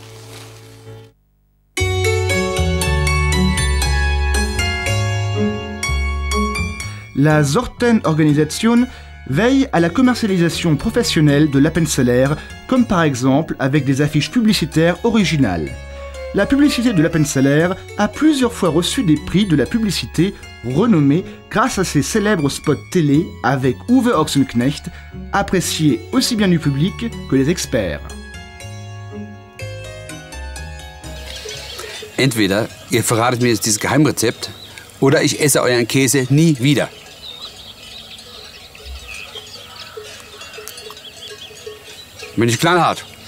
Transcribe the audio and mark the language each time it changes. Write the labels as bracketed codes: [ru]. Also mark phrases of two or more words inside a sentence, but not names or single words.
[fr] La Sortenorganisation veille à la commercialisation professionnelle de l'Appenzeller, comme par exemple avec des affiches publicitaires originales. La publicité de l'Appenzeller a plusieurs fois reçu des prix de la publicité renommée grâce à ses célèbres spots télé avec Uwe Ochsenknecht, appréciés aussi bien du public que des experts. [de] Entweder ihr verratet mir jetzt dieses Geheimrezept oder ich esse euren Käse nie wieder. Bin ich knallhart.